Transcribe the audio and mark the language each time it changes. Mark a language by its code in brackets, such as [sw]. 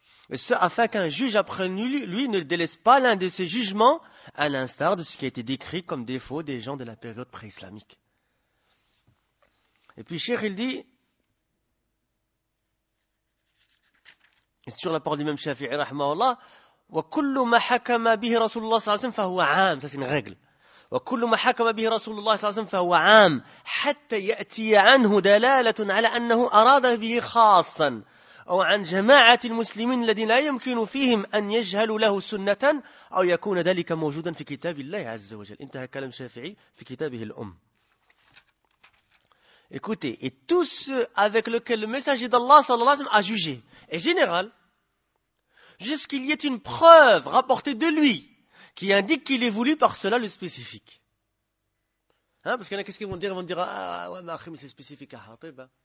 [fr] Et ce, afin qu'un juge après lui ne délaisse pas l'un de ses jugements, à l'instar de ce qui a été décrit comme défaut des gens de la période pré-islamique. Et puis, Cheikh, il dit, sur la parole du même Shafi'i, rahmahullah, « [ar] وَكُلُّ مَا حَكَمَ بِهِ رَسُولُ اللَّهِ صَلَّى اللَّهُ عَلَيْهِ وَسَلَّمَ فَهُوَ عَامٌ [fr] » Ça, c'est une règle. [ar] « وَكُلُّ مَا حَكَمَ بِهِ رَسُولُ اللَّهِ صَلَّى اللَّهُ عَلَيْهِ وَسَلَّمَ فَهُوَ عَامٌ حَتَّى يَأْتِيَ عَنْهُ دَلَالَةٌ عَلَى أَنَّهُ أَرَادَ بِهِ خَاصًا أو عن جماعة المسلمين الذين لا يمكن فيهم أن يجهلوا له سنة أو يكون ذلك موجودا في كتاب الله عز وجل. انتهى كلام شافعي في كتابه الأم. [fr] Écoutez, et tous ceux avec lesquels le messager d'Allah sallallahu alayhi wa sallam a jugé est général, jusqu'il y ait une preuve rapportée de lui qui indique qu'il est voulu par cela le spécifique. Hein, parce qu'il y en a, qu'est-ce qu'ils vont dire? Ils vont dire, ah ouais, mais c'est spécifique à Hatib.